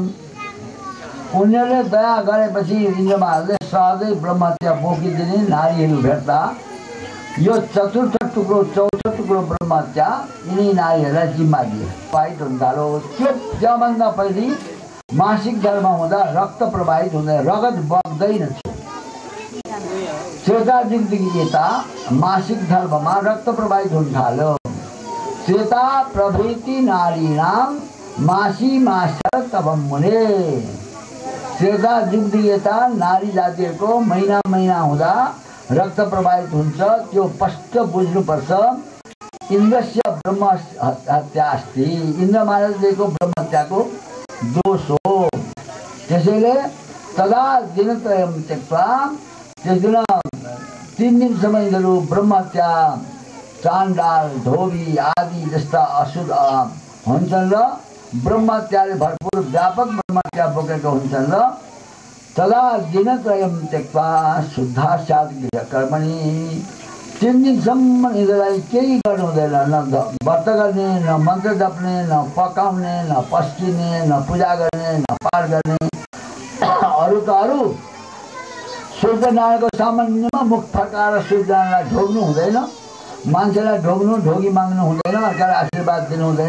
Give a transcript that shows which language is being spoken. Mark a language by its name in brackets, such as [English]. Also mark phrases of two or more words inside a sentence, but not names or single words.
[Nepali] उनीहरूले दया गरेपछि इन्द्रमानले सहजै ब्रह्महत्या बोकिदिने नारीहरू भेट्दा यो चतुर्थ टुक्रो चौथो टुक्रो ब्रह्महत्या यिनी नारीहरूलाई जिम्मा दिए। प्रवाहित हुन थाल्यो। त्योभन्दा पहिले मासिक धर्म हुँदा रक्त प्रवाहित हुँदैन, रगत बग्दैन थियो। त्रेता युगदेखि यता मासिक धर्ममा रक्त प्रवाहित हुन थाल्यो। [Sanskrit] त्रेता प्रभृति नारीणाम मासी मासर तब मुने। [Nepali] त्रेता युगदेखि यता नारी जातिहरूको महिना हुँदा रक्त प्रवाहित हुन्छ। त्यो स्पष्ट बुझ्नुपर्छ। [Sanskrit] इन्द्रस्य ब्रह्म हत्या अस्ति, [Nepali] इन्द्र महाराजको ब्रह्म हत्याको दोष हो। [Sanskrit] त्यसैले तदा दिनत्रयम त्यक्त्वा, [Nepali] त्यस दिन 3 दिनसम्म यिनीहरू ब्रह्म हत्या, चाण्डाल, धोबी आदि जस्ता असुर हुन्छन् र ब्रह्म हत्याले भरपूर व्यापक ब्रह्म हत्या बोकेका हुन्छन् र [Sanskrit] तदा दिनत्रयम त्यक्त्वा शुद्धा स्यात् गृहकर्मणि, [Nepali] 3 दिनसम्म यिनीहरूलाई केही गर्नु हुँदैन, न व्रत गर्ने, न मन्त्र जप्ने, न पकाउने, न पस्किने, न पूजा गर्ने, न पाठ गर्ने। अरू त अरू सूर्यनारायणको सामान्यमा मुख फर्काएर सूर्यनारायणलाई ढोग्नु हुँदैन, मान्छेलाई ढोग्नु, ढोगी माग्नु हुँदैन, अर्कालाई आशीर्वाद दिनु हुँदैन।